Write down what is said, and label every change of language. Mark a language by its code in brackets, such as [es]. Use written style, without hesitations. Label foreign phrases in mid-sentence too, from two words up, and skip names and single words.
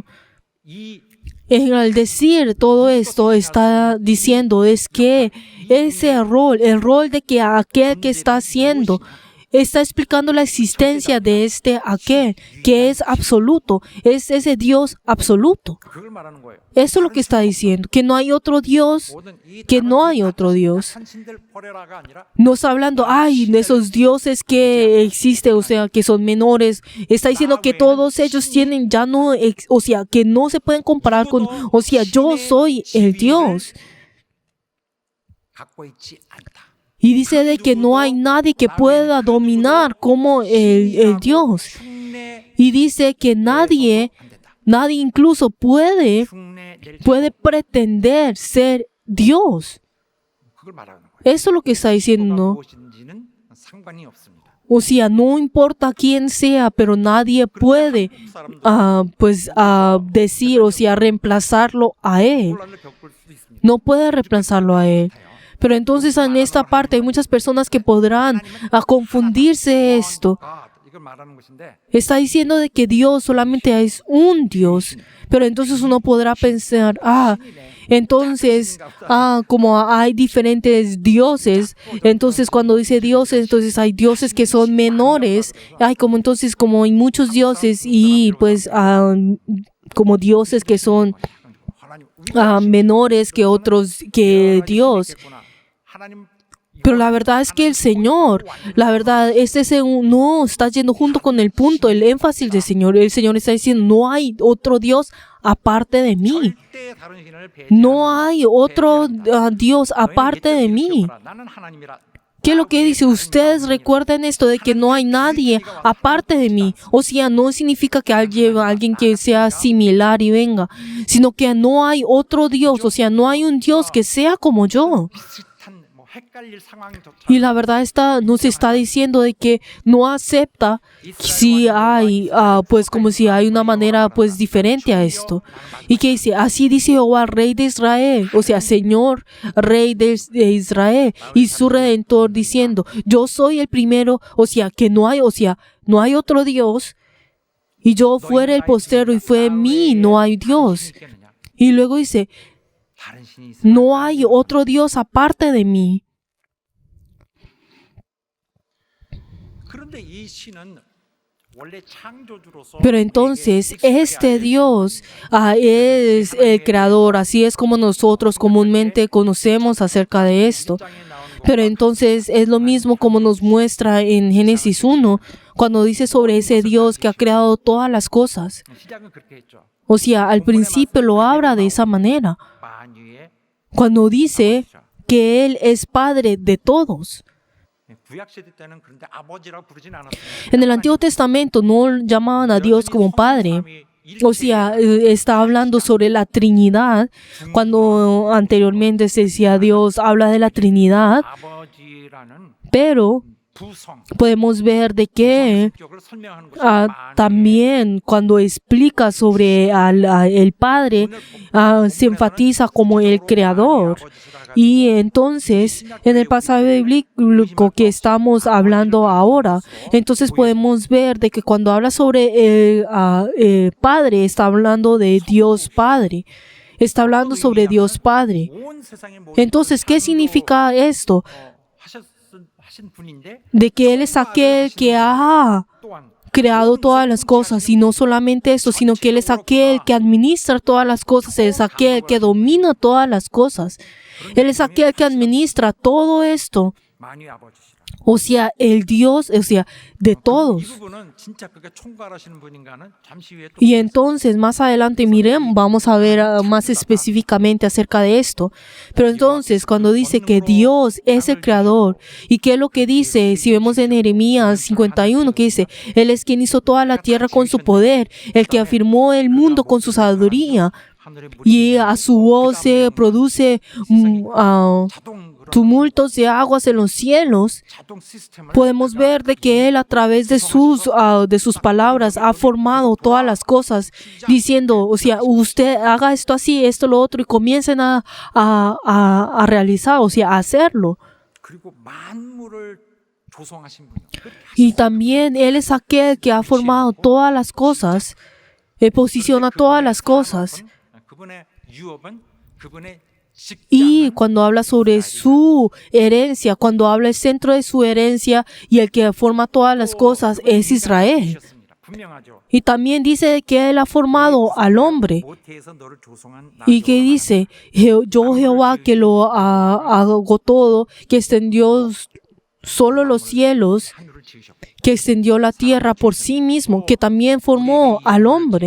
[ko] 이 [es] Al decir todo esto, está diciendo es que ese rol, el rol de que aquel que está haciendo, está explicando la existencia de este aquel, que es absoluto, es ese Dios absoluto. [ko] 그걸 말하는 거예요. [es] Eso es lo que está diciendo, que no hay otro Dios, [ko] 모든 이 [es] que [ko] 다른 [es] no hay [ko] 다 [es] otro Dios. [ko] 약한 신들 버려라가 아니라 [es] No está hablando, ay, de esos dioses que existen, o sea, que son menores. Está diciendo que todos ellos tienen ya no, o sea, que no se pueden comparar con, o sea, yo soy el Dios. [ko] 갖고 있지 않다. [es] Y dice de que no hay nadie que pueda dominar como el Dios. [ko] 흉내 [es] Y dice que nadie [ko] 안 된다. [es] incluso puede [ko] 흉내 낼 [es] pretender ser Dios. [ko] 그걸 말하는 거예요. [es] Eso es lo que está diciendo. [ko] 무엇인지는 상관이 없습니다. [es] O sea, no importa quién sea, pero nadie puede decir, o sea, reemplazarlo a él. [ko] 혼란을 겪을 수도 있습니다. [es] No puede reemplazarlo a él. Pero entonces en esta parte hay muchas personas que podrán confundirse esto. [ko] 이걸 말하는 것인데 [es] Está diciendo de que Dios solamente es un Dios. Pero entonces uno podrá pensar, entonces, como hay diferentes dioses, entonces cuando dice dioses, entonces hay dioses que son menores, como hay muchos dioses y pues como dioses que son [ko] 하나님 [es] menores que otros, que Dios. [ko] 하나님 [es] Pero la verdad es que el Señor, la verdad, no está yendo junto con el punto, el énfasis del Señor. El Señor está diciendo, no hay otro Dios aparte de mí. [ko] 절대 다른 신을 배제하지 [es] No hay otro Dios aparte de mí. [ko] 나는 하나님이라. [es] ¿Qué es lo que dice? Ustedes recuerden esto de que no hay nadie aparte de mí. O sea, no significa que alguien que sea similar y venga, sino que no hay otro Dios. O sea, no hay un Dios que sea como yo. [ko] 비슷한 뭐 헷갈릴 상황조차 [es] Y la verdad nos está diciendo de que no acepta si hay, pues como si hay una manera pues diferente a esto. Y que dice, así dice Jehová, Rey de Israel, o sea, Señor, Rey de Israel, y su Redentor diciendo, yo soy el primero, o sea, no hay otro Dios, y yo fuera el postero y fue en mí, no hay Dios. Y luego dice, [ko] 다른 신이 있으면 [es] no hay otro Dios aparte de mí. [ko] 그런데 이 신은 원래 창조주로서 [es] Pero entonces este Dios es el creador, así es como nosotros comúnmente conocemos acerca de esto. Pero entonces es lo mismo como nos muestra en Génesis 1, cuando dice sobre ese Dios que ha creado todas las cosas. [ko] 시작은 그렇게 했죠. [es] O sea, al principio lo habla de esa manera, [ko] 만유의 [es] cuando dice que Él es Padre de todos. [ko] 구약 시대 때는 그런데 아버지라고 부르진 않았어요. [es] En el Antiguo Testamento no llamaban a Dios como Padre. O sea, está hablando sobre la Trinidad, cuando anteriormente se decía Dios habla de la Trinidad, [ko] 아버지라는 [es] pero [ko] 부성 [es] podemos ver de que [ko] 성격을 설명하는 것이 만유의 [es] también cuando explica sobre el Padre, se enfatiza como el Creador. Y entonces, en el pasaje bíblico que estamos hablando ahora, entonces podemos ver de que cuando habla sobre el Padre, está hablando de Dios Padre. Está hablando sobre Dios Padre. [ko] 온 세상의 모든 [es] Entonces, ¿qué significa esto? [ko] 하신 분인데 [es] De que Él es aquel que ha [ko] 또한 [es] creado todas las cosas, y no solamente eso, sino que Él es aquel que administra todas las cosas, Él es aquel que domina todas las cosas, Él es aquel que administra todo esto, [ko] 만유의 아버지시라. [es] o sea, el Dios, o sea, de [ko] 이 [es] todos. [ko] 부분은 진짜 그게 총괄하시는 분인가는 잠시 후에 또 [es] Y entonces, más adelante, miren, vamos a ver más específicamente acerca de esto. Pero entonces, cuando dice que Dios es el creador, ¿y qué es lo que dice? Si vemos en Jeremías 51, que dice, Él es quien hizo toda la tierra con su poder, el que afirmó el mundo con su sabiduría, [ko] 하늘의 물이 [es] y a su voz se produce [ko] 자동 그런 [es] tumultos de aguas en los cielos. [ko] 자동 시스템을 [es] Podemos ver de que Él a través de sus palabras ha formado todas las cosas, diciendo, o sea, usted haga esto así, esto, lo otro, y comiencen a realizar, o sea, a hacerlo. [ko] 그리고 만물을 조성하신 분이요. 그렇게 [es] Y también Él es aquel que ha formado todas las cosas, posiciona todas las cosas. [ko] 그분의 유업은 그분의 [es] Y cuando habla sobre su herencia, cuando habla el centro de su herencia y el que forma todas las cosas es Israel. Y también dice que Él ha formado al hombre. Y que dice, yo Jehová que lo hago todo, que extendió solo los cielos, que extendió la tierra por sí mismo, que también formó al hombre.